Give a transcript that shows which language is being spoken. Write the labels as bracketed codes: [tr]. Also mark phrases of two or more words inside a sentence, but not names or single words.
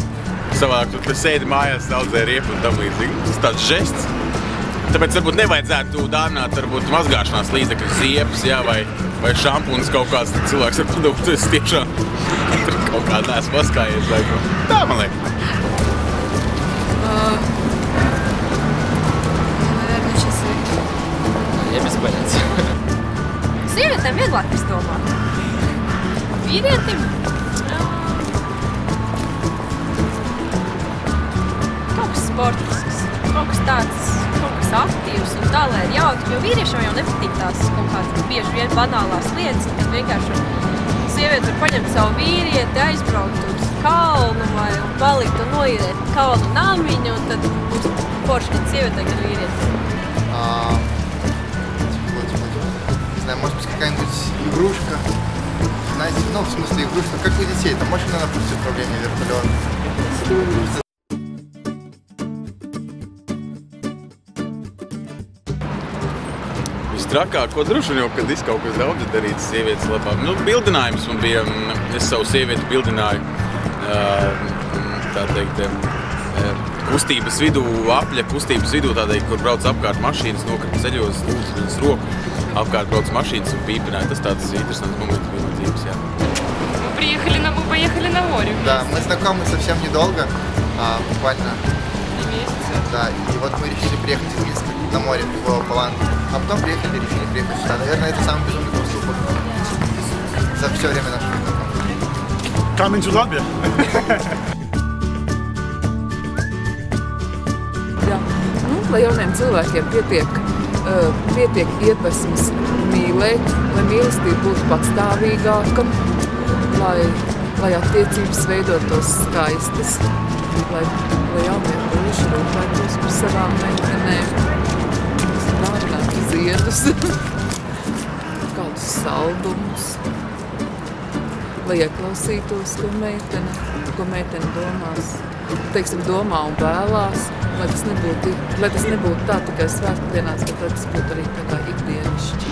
[lv] Savādāk tu sēdi mājās, audzē riepu un tam līdzīgi. Tas tāds žests. Tāpēc varbūt nevajadzētu dāvināt varbūt mazgāšanās līdzekļu ziepes, jā, vai šampuns kaut kāds cilvēks ar produktu. Es tiešām kaut kā neesmu paskājies. Tā, man liekas. [ru] Наверное, часы. Я без понятия. [lv] Sievietēm vieglāk izdomāt. Vīrietim? Kaut kas sportisks, kaut kas tāds, kaut kas aktīvs un tā, lai ir jautri, jo vīriešiem jau nepatīk tās kaut kādas bieži vien banālās lietas, un tad vienkārši sieviete var paņemt savu vīrieti, aizbraukt uz kalnu vai palikt un noiet kalnu namiņu, un tad būs forši, kad sievietē, kad vīrieti. [ru] Не знаю, может быть, какая-нибудь игрушка. Знаете, ну, в смысле игрушка, как у детей, там машина на пульсе управления, вертолет. [lv] Trakāko droši vien jau, kad es kaut kas daudz darīts sievietes labā. Nu, bildinājums man bija, es savu sievieti bildināju, tā teikt, kustības vidū, apļa kustības vidū, tādēļ, kur brauc apkārt mašīnas, nokrita ceļos, lūdzu viņas roku, apkārt brauc mašīnas un pīpināja. Tas tāds interesants moments bija no dzīves, jā. [ru] Мы поехали на море. Да, мы знакомы совсем недолго, буквально. 3 месяца. Да, и вот мы решили приехать из Минска на море в Паланг. А потом решили приехать сюда. Наверное, это самый безумный поступок за все время нашего знакомства. [en] Coming to Latvia. [lv] Jā, nu, lai jauniem cilvēkiem pietiek iedvesmas mīlēt, lai mīlestība būtu patstāvīgāka, lai attiecības veidotos skaistas, lai jaunie puiši rūpētos par savām meitenēm, dāvināt ziedus, kādus saldumus, lai ieklausītos, ko meitene domās, teiksim, domā un vēlās, lai tas nebūtu tā tikai svētdienās, bet lai tas būtu arī tā kā ikdienišķi.